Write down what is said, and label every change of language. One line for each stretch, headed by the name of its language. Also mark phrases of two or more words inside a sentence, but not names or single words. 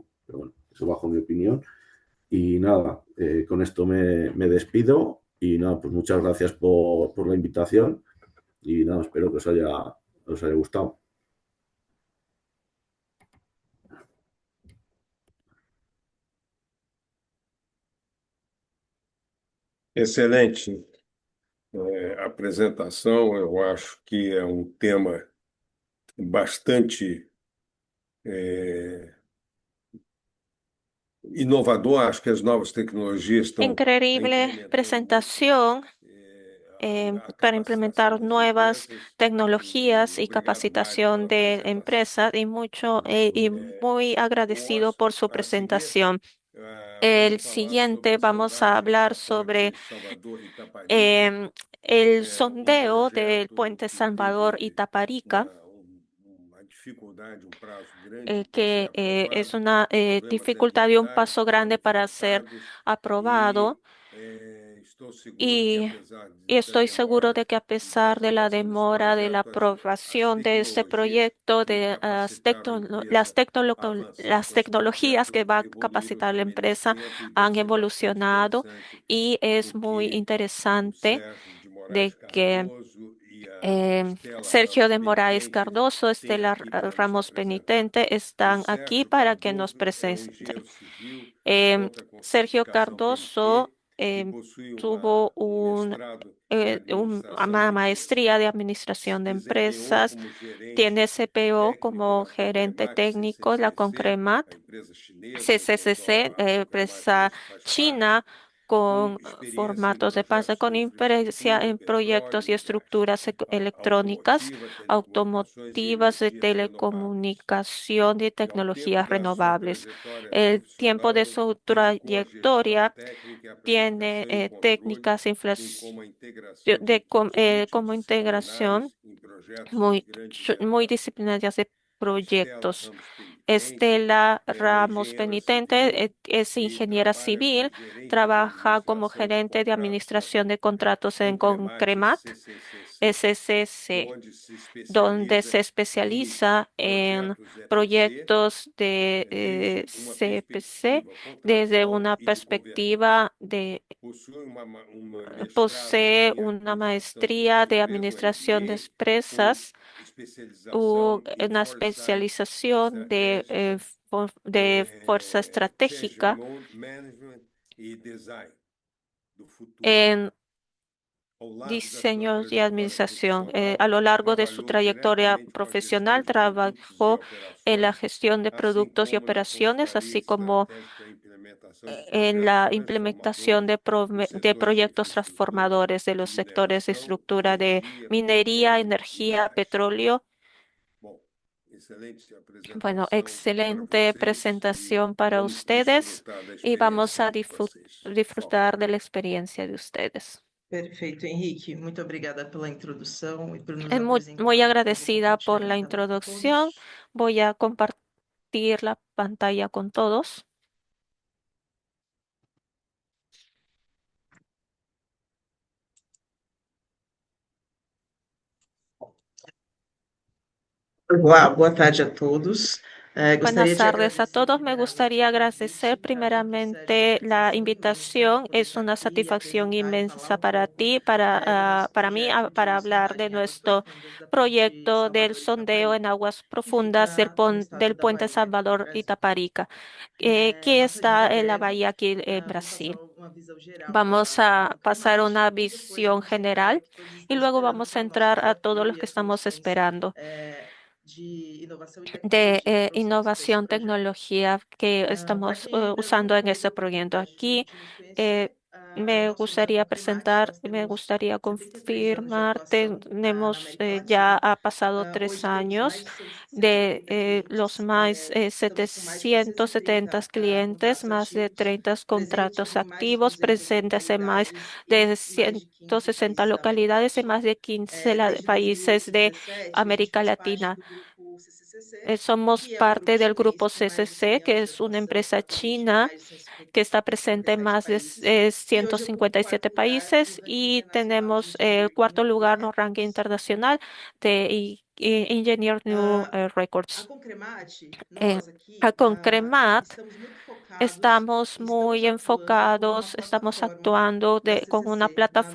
Spanish: Pero bueno, eso bajo mi opinión. Y nada, con esto me despido y nada, pues muchas gracias por la invitación y nada, espero que os haya gustado.
Portuguese: Excelente apresentação. Eu acho que é um tema bastante inovador. Acho que as novas tecnologias estão a
Spanish: Increíble
Portuguese: incrementar
Spanish: presentación para implementar nuevas tecnologías y capacitación de empresas y muy agradecido por su presentación. El siguiente vamos a hablar sobre em, el sondeo del puente Salvador y Taparica,
Portuguese: uma dificuldade, prazo grande para ser
Spanish: que es
Portuguese: aprovado,
Spanish: una
Portuguese: problemas
Spanish: dificultad y un
Portuguese: ambientais
Spanish: paso
Portuguese: que foram
Spanish: grande para ser
Portuguese: enfrentados
Spanish: aprobado.
Portuguese: estou seguro que
Spanish: Y,
Portuguese: apesar
Spanish: y
Portuguese: da
Spanish: estoy seguro
Portuguese: demora
Spanish: de que a
Portuguese: da
Spanish: pesar de la
Portuguese: aprovação desse
Spanish: demora de la
Portuguese: projeto,
Spanish: aprobación de este proyecto,
Portuguese: que
Spanish: de
Portuguese: capacitaram a empresa a avançar
Spanish: las
Portuguese: com esse
Spanish: tecnologías
Portuguese: projeto
Spanish: que va a
Portuguese: evoluíram
Spanish: capacitar la
Portuguese: também nesse
Spanish: empresa
Portuguese: tempo e vai
Spanish: han
Portuguese: ser bastante
Spanish: evolucionado
Portuguese: interessante
Spanish: y es
Portuguese: o
Spanish: muy
Portuguese: que o
Spanish: interesante
Portuguese: Sérgio de Moraes
Spanish: de que
Portuguese: Cardoso e a Estela
Spanish: Sergio Ramos de Moraes Penitente Cardoso,
Portuguese: têm
Spanish: Estela
Portuguese: aqui para nos
Spanish: Ramos
Portuguese: apresentar.
Spanish: Penitente
Portuguese: O
Spanish: están aquí
Portuguese: Sérgio
Spanish: para que nos
Portuguese: Cardoso é
Spanish: presenten.
Portuguese: engenheiro civil, Em, conta com
Spanish: Sergio
Portuguese: certificação
Spanish: Cardoso
Portuguese: PMT e possui
Spanish: tuvo
Portuguese: mestrado em administração
Spanish: una
Portuguese: de empresas.
Spanish: maestría de administración
Portuguese: Se
Spanish: de
Portuguese: desempenhou
Spanish: empresas,
Portuguese: como gerente
Spanish: tiene CPO
Portuguese: técnico
Spanish: como
Portuguese: na
Spanish: gerente
Portuguese: Concremax
Spanish: técnico, la
Portuguese: CCCC,
Spanish: Concremat,
Portuguese: a empresa chinesa, então
Spanish: CCCC,
Portuguese: a Concremax
Spanish: empresa
Portuguese: hoje faz parte
Spanish: china,
Portuguese: com
Spanish: con
Portuguese: experiência em
Spanish: formatos de pasta, con
Portuguese: projetos de
Spanish: experiencia
Portuguese: infraestrutura,
Spanish: en proyectos y
Portuguese: petróleo e gás,
Spanish: estructuras electrónicas,
Portuguese: automotiva, telecomunicações e
Spanish: automotivas, de
Portuguese: energias renováveis.
Spanish: telecomunicación y
Portuguese: E ao tempo
Spanish: tecnologías
Portuguese: da sua
Spanish: renovables.
Portuguese: trajetória
Spanish: El tiempo de
Portuguese: profissional,
Spanish: su
Portuguese: dedicou à gestão
Spanish: trayectoria
Portuguese: técnica, à
Spanish: tiene
Portuguese: planificação e controle,
Spanish: técnicas
Portuguese: bem como a integração de equipes
Spanish: como integración
Portuguese: multidisciplinares em projetos de grande
Spanish: muy
Portuguese: envergadura.
Spanish: disciplinarias de
Portuguese: Estela
Spanish: proyectos.
Portuguese: Ramos Penitente,
Spanish: Estela
Portuguese: ela é
Spanish: Ramos
Portuguese: engenheira civil
Spanish: Penitente es
Portuguese: e
Spanish: ingeniera
Portuguese: trabalha como
Spanish: civil,
Portuguese: gerente de
Spanish: trabaja como
Portuguese: administração de
Spanish: gerente de
Portuguese: contratos na
Spanish: administración de contratos en
Portuguese: Concremat
Spanish: Concremat,
Portuguese: CCCC,
Spanish: SCC,
Portuguese: onde se
Spanish: donde
Portuguese: especializa
Spanish: se
Portuguese: em
Spanish: especializa en
Portuguese: projetos EPC,
Spanish: proyectos de
Portuguese: desde uma
Spanish: CPC
Portuguese: perspectiva
Spanish: desde
Portuguese: contratual
Spanish: una
Portuguese: e de governança.
Spanish: perspectiva de
Portuguese: Possui um mestrado
Spanish: posee
Portuguese: em
Spanish: una
Portuguese: administração de
Spanish: maestría de
Portuguese: empresas, um
Spanish: administración de
Portuguese: MBA, com
Spanish: empresas
Portuguese: especialização em
Spanish: una
Portuguese: Foresight
Spanish: especialización
Portuguese: Estratégica,
Spanish: de fuerza
Portuguese: Change
Spanish: estratégica
Portuguese: Management e Design do futuro.
Spanish: en
Portuguese: Ao lado da sua
Spanish: diseño y
Portuguese: trajetória
Spanish: administración.
Portuguese: profissional,
Spanish: A lo largo de su
Portuguese: trabalhou
Spanish: trayectoria
Portuguese: diretamente com a gestão
Spanish: profesional,
Portuguese: de produtos e
Spanish: trabajó en la
Portuguese: operações,
Spanish: gestión de
Portuguese: assim
Spanish: productos y
Portuguese: como na
Spanish: operaciones,
Portuguese: consultoria
Spanish: así como
Portuguese: estratégica e implementação de
Spanish: en
Portuguese: projetos
Spanish: la implementación
Portuguese: transformadores nos
Spanish: de
Portuguese: setores de
Spanish: proyectos
Portuguese: infraestrutura,
Spanish: transformadores de los sectores de
Portuguese: mineração,
Spanish: estructura de
Portuguese: energia,
Spanish: minería,
Portuguese: petróleo e
Spanish: energía,
Portuguese: gás.
Spanish: petróleo.
Portuguese: Bom, excelente
Spanish: Bueno,
Portuguese: apresentação para
Spanish: excelente
Portuguese: vocês e
Spanish: presentación para
Portuguese: vamos
Spanish: ustedes
Portuguese: desfrutar da
Spanish: y vamos a
Portuguese: experiência de vocês.
Spanish: Por favor. disfrutar de la experiencia de ustedes.
Portuguese: Perfeito, Henrique. Muito obrigada pela introdução e por nos
Spanish: Muy
Portuguese: apresentar. Eu vou
Spanish: agradecida por
Portuguese: compartilhar a
Spanish: la
Portuguese: tela com
Spanish: introducción.
Portuguese: todos.
Spanish: Voy a compartir la pantalla con todos.
Portuguese: Olá, boa tarde a todos. Gostaria
Spanish: Buenas
Portuguese: de
Spanish: tardes a
Portuguese: agradecer
Spanish: todos. Me
Portuguese: primeiramente
Spanish: gustaría
Portuguese: o convite
Spanish: agradecer
Portuguese: do Sérgio
Spanish: primeramente
Portuguese: pela
Spanish: la
Portuguese: extensão do conhecimento,
Spanish: invitación.
Portuguese: poder
Spanish: Es
Portuguese: estar
Spanish: una
Portuguese: aqui e
Spanish: satisfacción
Portuguese: apresentar e falar
Spanish: inmensa
Portuguese: um
Spanish: para
Portuguese: pouco
Spanish: ti,
Portuguese: do nosso
Spanish: para mí,
Portuguese: projeto
Spanish: para
Portuguese: de
Spanish: hablar de
Portuguese: sondagem em águas
Spanish: nuestro
Portuguese: profundas da Ponte
Spanish: proyecto del
Portuguese: Salvador
Spanish: sondeo en
Portuguese: Itaparica,
Spanish: aguas
Portuguese: que
Spanish: profundas
Portuguese: fica no estado
Spanish: del
Portuguese: da
Spanish: puente
Portuguese: Bahia, no
Spanish: Salvador
Portuguese: Brasil.
Spanish: Itaparica, que
Portuguese: Nós, em
Spanish: está en la
Portuguese: breve,
Spanish: bahía aquí en
Portuguese: vamos passar
Spanish: Brasil.
Portuguese: uma visão geral
Spanish: Vamos
Portuguese: da
Spanish: a pasar
Portuguese: Concremat
Spanish: una
Portuguese: e depois
Spanish: visión
Portuguese: vamos entrar
Spanish: general
Portuguese: em que todos
Spanish: y
Portuguese: estão
Spanish: luego
Portuguese: esperando,
Spanish: vamos
Portuguese: que
Spanish: a
Portuguese: é o nosso
Spanish: entrar a todo lo
Portuguese: desafio e
Spanish: que
Portuguese: as
Spanish: estamos
Portuguese: soluções
Spanish: esperando
Portuguese: de inovação e
Spanish: de
Portuguese: tecnologia que trouxemos para esse
Spanish: innovación,
Portuguese: projeto.
Spanish: tecnología que
Portuguese: Para
Spanish: estamos
Portuguese: quem ainda não
Spanish: usando en este
Portuguese: conhece a
Spanish: proyecto.
Portuguese: Concremat,
Spanish: Aquí
Portuguese: permite nos conhecer,
Spanish: me
Portuguese: nós somos a
Spanish: gustaría
Portuguese: Concremat,
Spanish: presentar,
Portuguese: nós
Spanish: me
Portuguese: temos
Spanish: gustaría
Portuguese: 73 anos de
Spanish: confirmar,
Portuguese: atuação na
Spanish: tenemos
Portuguese: América
Spanish: ya
Portuguese: Latina.
Spanish: ha pasado tres
Portuguese: Hoje temos mais
Spanish: años
Portuguese: de
Spanish: de
Portuguese: 170
Spanish: los
Portuguese: clientes,
Spanish: más
Portuguese: estamos com mais de
Spanish: 770
Portuguese: 430
Spanish: clientes,
Portuguese: contratos
Spanish: más de
Portuguese: ativos,
Spanish: 30
Portuguese: presentes
Spanish: contratos
Portuguese: em mais de
Spanish: activos
Portuguese: 200
Spanish: presentes en más
Portuguese: localidades
Spanish: de
Portuguese: em mais de 15
Spanish: 160
Portuguese: países da América
Spanish: localidades en
Portuguese: Latina.
Spanish: más de 15
Portuguese: Desde
Spanish: países de
Portuguese: 2017, a gente
Spanish: América
Portuguese: faz parte
Spanish: Latina.
Portuguese: do grupo CCCC,
Spanish: Somos
Portuguese: que é um grupo
Spanish: parte del
Portuguese: chinês
Spanish: grupo
Portuguese: com mais de 100 CCC, que anos de
Spanish: es una
Portuguese: atuação, está
Spanish: empresa
Portuguese: presente em
Spanish: china
Portuguese: mais de 150 que está presente en 57
Spanish: más de
Portuguese: países, e hoje ocupa o
Spanish: 157
Portuguese: quarto lugar no
Spanish: países
Portuguese: ranking
Spanish: y
Portuguese: internacional de
Spanish: tenemos el
Portuguese: Engineering
Spanish: cuarto
Portuguese: New
Spanish: lugar en el ranking
Portuguese: Records.
Spanish: internacional de Engineer New
Portuguese: A
Spanish: Records.
Portuguese: Concremat, Eh, nós aqui,
Spanish: con Cremat
Portuguese: estamos muito focados
Spanish: estamos
Portuguese: e estamos
Spanish: muy
Portuguese: atuando como uma
Spanish: enfocados, estamos
Portuguese: plataforma
Spanish: actuando
Portuguese: da
Spanish: con una
Portuguese: CCC na